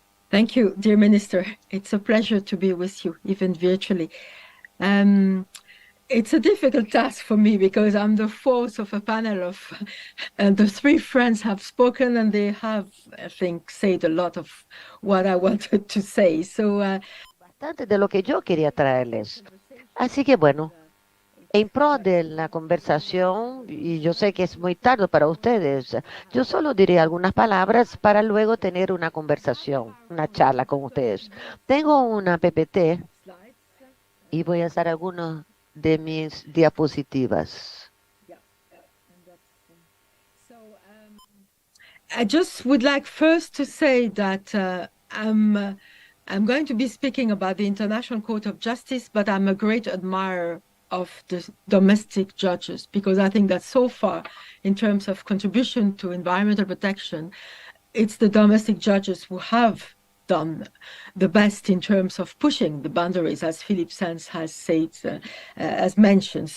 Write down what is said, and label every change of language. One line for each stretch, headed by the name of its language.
English: Thank you, dear Minister. It's a pleasure to be with you, even virtually. It's a difficult task for me because I'm the fourth of a panel of, and the three friends have spoken and they have, I think, said a lot of what I wanted to say. So,
Spanish: Bastante de lo que yo quería traerles. Así que bueno, en pro de la conversación, y yo sé que es muy tarde para ustedes, yo solo diré algunas palabras para luego tener una conversación, una charla con ustedes. Tengo una PPT y voy a usar algunos de mis diapositivas.
English: I just would like first to say that I'm going to be speaking about the International Court of Justice, but I'm a great admirer of the domestic judges because I think that so far, in terms of contribution to environmental protection, it's the domestic judges who have done the best in terms of pushing the boundaries, as Philippe Sands has said, as mentioned.